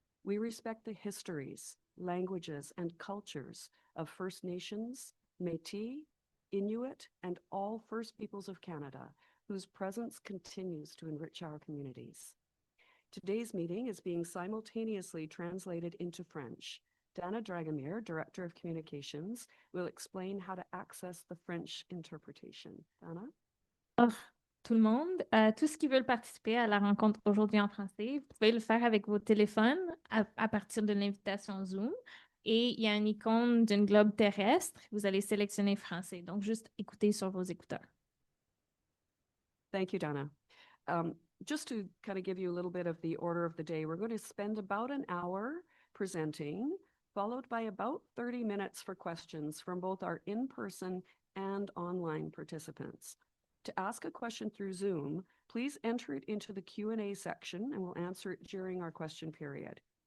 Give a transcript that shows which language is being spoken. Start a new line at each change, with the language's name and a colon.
English: We respect the histories, languages, and cultures of First Nations, Métis, Inuit, and all First Peoples of Canada, whose presence continues to enrich our communities. Today's meeting is being simultaneously translated into French. Dana Dragomir, Director of Communications, will explain how to access the French interpretation. Dana?
French: Bonjour tout le monde. Tous qui veulent participer à la rencontre aujourd'hui en français, vous pouvez le faire avec vos téléphones à partir de l'invitation Zoom. Et il y a une icône d'une globe terrestre. Vous allez sélectionner français. Donc, juste écoutez sur vos écouteurs.
English: Thank you, Dana. Just to kind of give you a little bit of the order of the day, we're going to spend about an hour presenting, followed by about 30 minutes for questions from both our in-person and online participants. To ask a question through Zoom, please enter it into the Q&A section and we'll answer it during our question period.